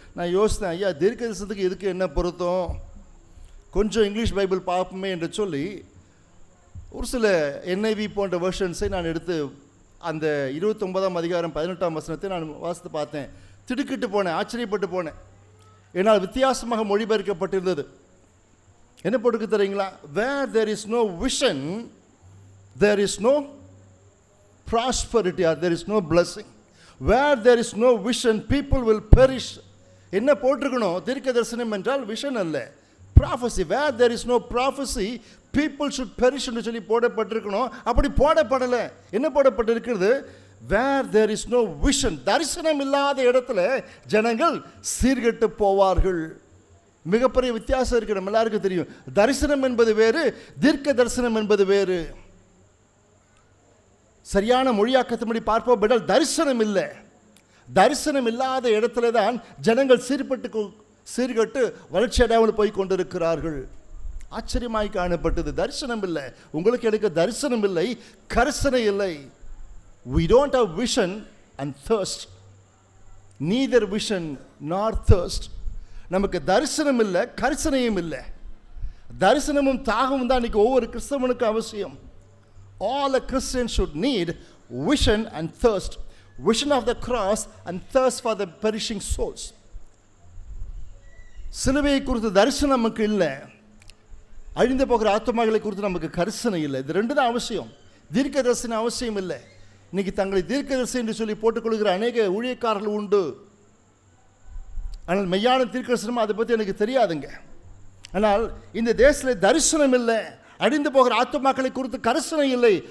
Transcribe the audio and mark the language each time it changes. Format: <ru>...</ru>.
<ta>நான் யோசித்தேன், ஐயா தீர்க்க தரிசனத்துக்கு இதுக்கு என்ன பொருத்தம்? கொஞ்சம் இங்கிலீஷ் பைபிள் பார்ப்போமே என்று சொல்லி ஒரு சில NIV போன்ற வெர்ஷன்ஸை நான் எடுத்து அந்த 29ஆம் அதிகாரம் 18ஆம் வசனத்தை நான் வாசித்து பார்த்தேன். திடுக்கிட்டு போனேன், ஆச்சரியப்பட்டு போனேன். ஏன்னால் வித்தியாசமாக மொழிபெயர்க்கப்பட்டிருந்தது. என்ன போட்டுக்கு தெரியுங்களா?</ta> <en>Where there is no vision, there is no prosperity, or there is no blessing. Where there is no vision, people will perish.</en> <ta>என்ன போட்டிருக்கணும்? தீர்க்க தரிசனம் என்றால் விஷன் அல்ல, prophecy.</ta> <en>Where there is no prophecy, people should perish</en> <ta>என்று சொல்லி போடப்பட்டிருக்கணும். அப்படி போடப்படலை. என்ன போடப்பட்டிருக்கிறது?</ta> <en>Where there is no vision,</en> <ta>தரிசனம் இல்லாத இடத்துல ஜனங்கள் சீர்கெட்டு போவார்கள். மிகப்பெரிய வித்தியாசம் இருக்கு, நம்ம எல்லாருக்கும் தெரியும். தரிசனம் என்பது வேறு, தீர்க்க தரிசனம் என்பது வேறு. சரியான மொழியாக்கத்தின்படி பார்ப்போம் என்றால் தரிசனம் இல்லை. தரிசனம் இல்லாத இடத்துல தான் ஜனங்கள் சீர்கெட்டு வளர்ச்சி அடையாமல் போய் கொண்டிருக்கிறார்கள். ஆச்சரியமாய் காணப்பட்டது. தரிசனம் இல்லை, உங்களுக்கு எனக்கு தரிசனம் இல்லை, கரிசனை இல்லை.</ta> <en>We don't have vision and thirst. Neither vision nor thirst.</en> <ta>நமக்கு தரிசனம் இல்லை, கரிசனையும் இல்லை. தரிசனமும் தாகமும் தான் இன்னைக்கு ஒவ்வொரு கிறிஸ்தவனுக்கு அவசியம்.</ta> <en>All a Christian should need vision and thirst. Vision of the cross and thirst for the perishing souls.</en> <ta>சிலுவையை குறித்து தரிசனம் நமக்கு இல்லை, அழிந்து போகிற ஆத்மாக்களை குறித்து நமக்கு கரிசனை இல்லை. இது ரெண்டு தான் அவசியம். தீர்க்க தரிசனம் அவசியம் இல்லை. இன்னைக்கு தங்களை தீர்க்க தரிசனம் என்று சொல்லி போட்டுக்கொள்கிற அநேக ஊழியக்காரர்கள் உண்டு. ஆனால் மெய்யான தீர்க்க தரிசனம் அதை பற்றி எனக்கு தெரியாதுங்க. ஆனால் இந்த தேசத்தில் தரிசனம் இல்லை, அழிந்து போகிற ஆத்துமாக்களை குறித்து கரிசனை இல்லை.</ta>